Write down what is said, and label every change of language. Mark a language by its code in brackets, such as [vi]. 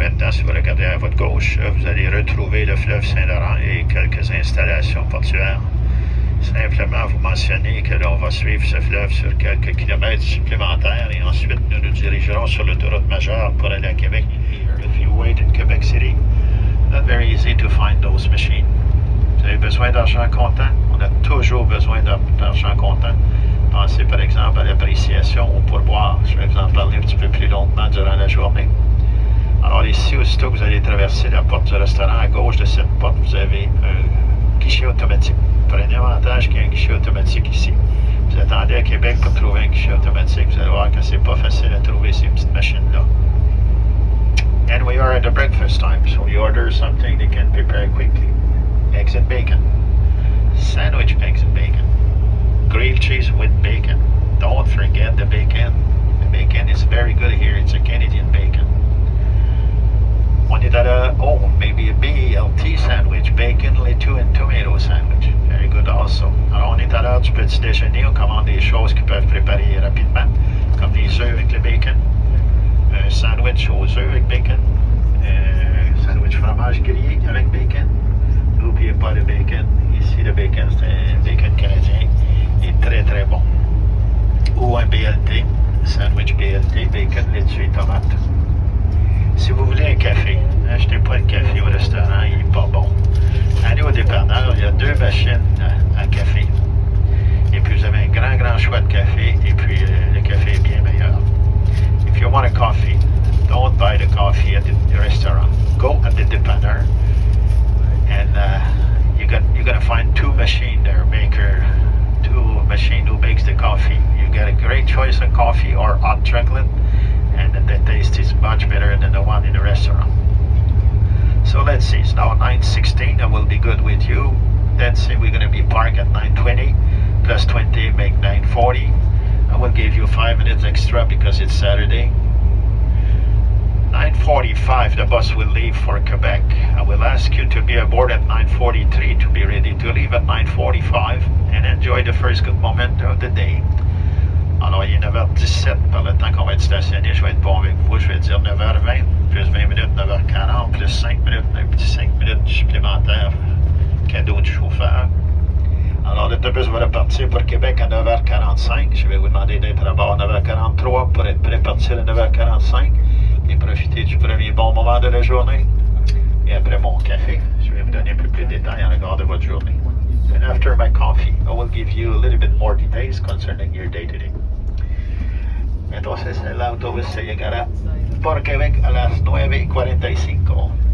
[fr] Si vous regardez à votre gauche, vous allez retrouver le fleuve Saint-Laurent et quelques installations portuaires. Simplement vous mentionner que l'on va suivre ce fleuve sur quelques kilomètres supplémentaires et ensuite nous nous dirigerons sur l'autoroute majeure pour aller à Québec. [en] if you wait in Quebec City, not very easy to find those machines. [fr] Vous avez besoin d'argent comptant? On a toujours besoin d'argent comptant. Pensez par exemple à l'appréciation au pourboire. Je vais vous en parler un petit peu plus longuement durant la journée. Alors ici, aussitôt que vous allez traverser la porte du restaurant, à gauche de cette porte, vous avez un guichet automatique. Prenez avantage qu'il y ait un guichet automatique ici. Vous attendez à Québec pour trouver un guichet automatique. Vous allez voir que c'est pas facile à trouver ces petites machines-là. [en] And we are at the breakfast time, so you order something they can prepare quickly. Eggs and bacon. Sandwich eggs and bacon. Grilled cheese with bacon. Don't forget the bacon. The bacon is very good here. It's a Canadian bacon. [fr] On est à la, [en] maybe a BLT sandwich. Bacon, laitue and tomato sandwich. Very good also. [fr] Alors on est à l'heure du petit déjeuner. On commande des choses qui peuvent préparer rapidement, comme des œufs avec le bacon. Un sandwich aux œufs avec bacon. Sandwich fromage grillé avec bacon. N'oubliez pas le bacon. Ici, le bacon, c'est un bacon canadien. Il est très, très bon. Ou un BLT, sandwich BLT, bacon, laitue et tomate. Si vous voulez un café, n'achetez pas le café au restaurant, il n'est pas bon. Allez au dépanneur, il y a 2 machines à café. Et puis, vous avez un grand, grand choix de café. Et puis, le café est bien meilleur. [en] If you want a coffee, don't buy the coffee at the restaurant. Go at the dépanneur. And you're going to find 2 machines there, two machine who makes the coffee. You get a great choice of coffee or hot chocolate, and the taste is much better than the one in the restaurant. So let's see, it's now 9:16, I will be good with you. Let's say we're going to be parked at 9:20, plus 20 make 9:40. I will give you 5 minutes extra because it's Saturday. 9:45, the bus will leave for Quebec. I will ask you to be aboard at 9:43 to be ready to leave at 9:45 and enjoy the first good moment of the day. [fr] Alors, il est 9h17 par le temps qu'on va être stationné. Je vais être bon avec vous. Je vais dire 9h20, plus 20 minutes, 9h40, plus 5 minutes, un petit 5 minutes supplémentaires. Cadeau du chauffeur. Alors, l'autobus va repartir pour Québec à 9h45. Je vais vous demander d'être à bord à 9h43 pour être prêt à partir à 9h45 et profiter du premier bon moment de la journée. Et après mon café, je vais vous donner un peu plus de détails en regard de votre journée. [en] And after my coffee, I will give you a little bit more details concerning your day-to-day. [es] Entonces, el autobús se llegará por Quebec a las 9:45.